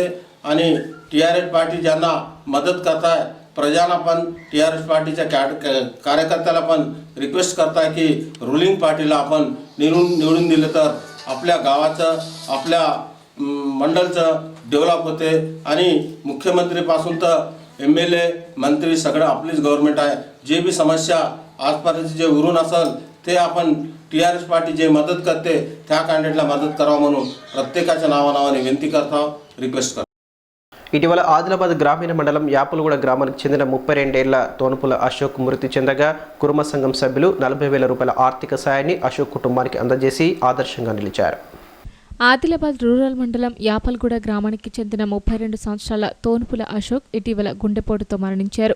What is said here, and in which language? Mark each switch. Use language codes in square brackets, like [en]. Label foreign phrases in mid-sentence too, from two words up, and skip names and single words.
[mr] आणि TRS पार्टी ज्यांना मदत करताय, प्रजाला पण TRS पार्टीच्या कार्यकर्त्याला पण रिक्वेस्ट करताय की [en] ruling partyला [mr] आपण निवडून दिलं तर आपल्या गावाचं, आपल्या मंडळचं डेव्हलप होते. आणि मुख्यमंत्रीपासून तर MLA मंत्री सगळं आपलीच गव्हर्नमेंट आहे. जे बी समस्या आजपर्यंत जे उरून असेल ते आपण TRS पार्टी जे मदत करते त्या कॅन्डिडेटला मदत करावं म्हणून प्रत्येकाच्या नावाने विनंती करता, రిక్వెస్ట్ करता. [te] ఇటీవల ఆదిలాబాద్ గ్రామీణ మండలం యాపలగూడ గ్రామానికి చెందిన 32 ఏళ్ల తోనుపుల అశోక్ మృతి చెందగా కుర్మ సంఘం సభ్యులు 40,000 రూపాయల ఆర్థిక సాయాన్ని అశోక్ కుటుంబానికి అందజేసి ఆదర్శంగా నిలిచారు. ఆదిలాబాద్ రూరల్ మండలం యాపల్గూడ గ్రామానికి చెందిన 32 సంవత్సరాల తోనుపుల అశోక్ ఇటీవల గుండెపోటుతో మరణించారు.